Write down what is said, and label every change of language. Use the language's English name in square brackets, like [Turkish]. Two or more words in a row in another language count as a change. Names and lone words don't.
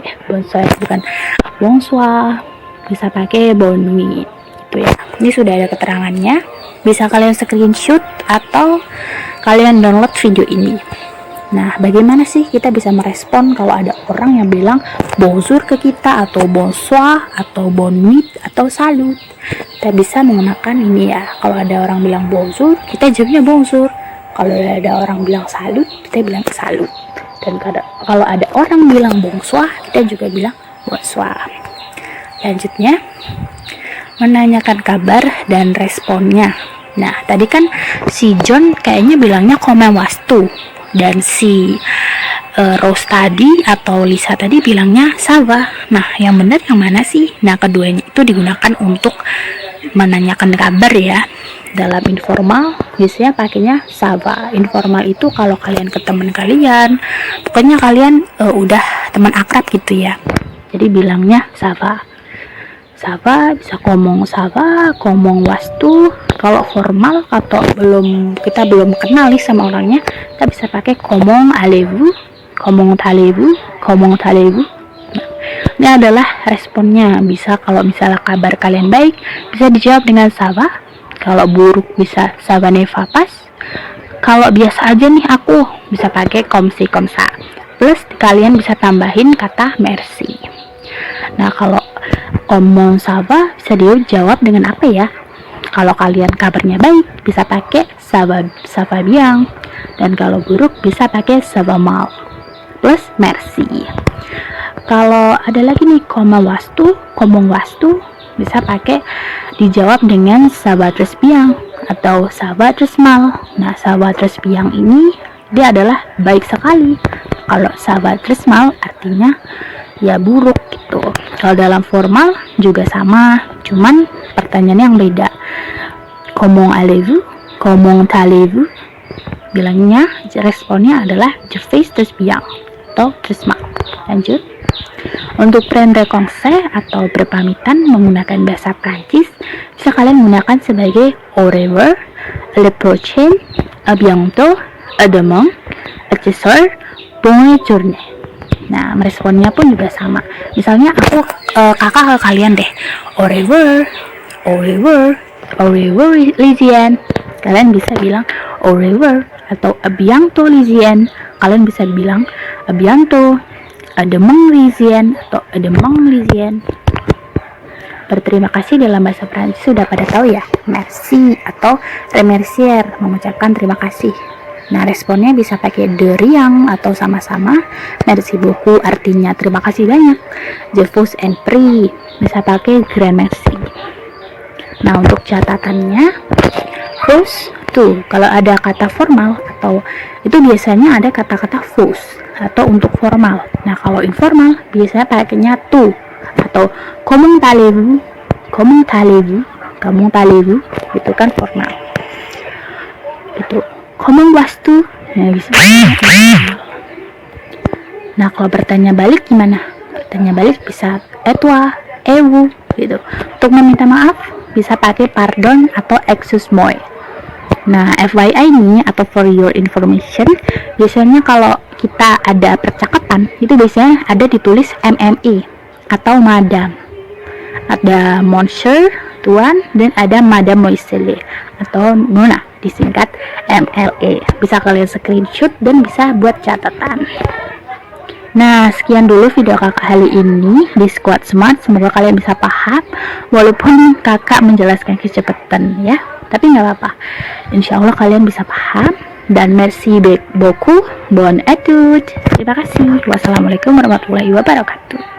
[French] Bonsoir bukan bonsoir. [Indonesian] Bisa pakai [French] bonne nuit. [Indonesian] Itu ya. Ini sudah ada keterangannya. Bisa kalian screenshot atau kalian download video ini. Nah, bagaimana sih kita bisa merespon kalau ada orang yang bilang bonjour ke kita, atau bonsoir, atau [French] bonne nuit, [Indonesian] atau salut? Kita bisa menggunakan ini ya. Kalau ada orang bilang bonjour, kita jawabnya bonjour. Kalau ada orang bilang salut, kita bilang salut. Dan kalau ada orang bilang bonsoir, kita juga bilang bonsoir. Lanjutnya, menanyakan kabar dan responnya. Nah, tadi kan si John kayaknya bilangnya [French] comment vas-tu, [Indonesian] dan si Rose tadi atau Lisa tadi bilangnya [French] ça va. [Indonesian] Nah, yang benar yang mana sih? Nah, keduanya itu digunakan untuk menanyakan kabar ya. Dalam informal biasanya pakainya [French] ça va. [Indonesian] Informal itu kalau kalian ke teman kalian, pokoknya kalian udah teman akrab gitu ya. Jadi bilangnya [French] ça va. Ça va, [Indonesian] bisa ngomong [French] ça va, [Indonesian] ngomong vas-tu. Kalau formal atau kita belum kenal nih sama orangnya, kita bisa pakai [French] comment allez-vous, comment allez-vous, comment allez-vous. [Indonesian] Nah, ini adalah responnya. Bisa kalau misalnya kabar kalian baik, bisa dijawab dengan [French] ça va. [Indonesian] Kalau buruk bisa [French] ça va ne va pas. [Indonesian] Kalau biasa aja nih aku bisa pakai [French] comme si comme ça. [Indonesian] Plus kalian bisa tambahin kata merci. Nah, kalau [French] comment ça va [Indonesian] bisa dijawab dengan apa ya? Kalau kalian kabarnya baik bisa pakai [French] ça va bien. [Indonesian] Dan kalau buruk bisa pakai [French] ça va mal. [Indonesian] Plus merci. Kalau ada lagi nih [French] comment vas-tu [Indonesian] bisa pakai dijawab dengan [French] ça va très bien atau ça va très mal. [Indonesian] Nah, [French] ça va très bien [Indonesian] ini dia adalah baik sekali. Kalau [French] ça va très mal [Indonesian] artinya ya buruk gitu. Kalau dalam formal juga sama, cuman pertanyaannya yang beda. [French] Comment allez-vous? Comment allez-vous? [Indonesian] Bilangnya, responnya adalah [French] je vais très bien [Indonesian] atau [French] très mal. [Indonesian] Lanjut. [French] Untuk prendre conseil [Indonesian] atau berpamitan menggunakan bahasa Prancis, bisa kalian gunakan sebagai [French] au revoir, à la prochaine, à bientôt, à demain, à ce soir, bonne journée. [Indonesian] Nah, meresponnya pun juga sama. Misalnya aku kakak ke kalian deh, [French] au revoir, au revoir, au revoir Lisian. [Indonesian] Kalian bisa bilang [French] au revoir [Indonesian] atau [French] à bientôt [Indonesian] Lisian. Kalian bisa bilang [French] à bientôt, à demain Lisian atau à demain Lisian. [Indonesian] Berterima kasih dalam bahasa Prancis sudah pada tahu ya, merci atau remercier, mengucapkan terima kasih. Nah, responnya bisa pakai [French] de rien [Indonesian] atau sama-sama. [French] Merci beaucoup [Indonesian] artinya terima kasih banyak. [French] Je vous en prie [Indonesian] bisa pakai [French] grand merci. [Indonesian] Nah, untuk catatannya, vous tuh kalau ada kata formal atau itu biasanya ada kata-kata vous atau untuk formal. Nah, kalau informal biasanya pakainya tu atau [French] comment allez-vous, comment allez-vous, comment allez-vous, [Indonesian] itu kan formal. [French] Itu comment vas-tu? [Indonesian] Nah, bisa. Nah, kalau bertanya balik gimana? Bertanya balik bisa [French] et toi, et vous [Indonesian] gitu. Untuk meminta maaf bisa pakai pardon atau excuse-moi. Nah, FYI nih atau [English] for your information, [Indonesian] biasanya kalau kita ada percakapan itu biasanya ada ditulis MME atau madam. Ada monsieur, tuan, dan ada mademoiselle atau nona disingkat MLE. Bisa kalian screenshot dan bisa buat catatan. Nah, sekian dulu video kakak kali ini di Squad Smart. Semoga kalian bisa paham walaupun kakak menjelaskan kecepatan ya, tapi nggak apa-apa, [Arabic] إن شاء الله [Indonesian] kalian bisa paham. [French] Dan merci beaucoup, bon étude. [Indonesian] Terima kasih. [Arabic] والسلام عليكم ورحمة الله وبركاته.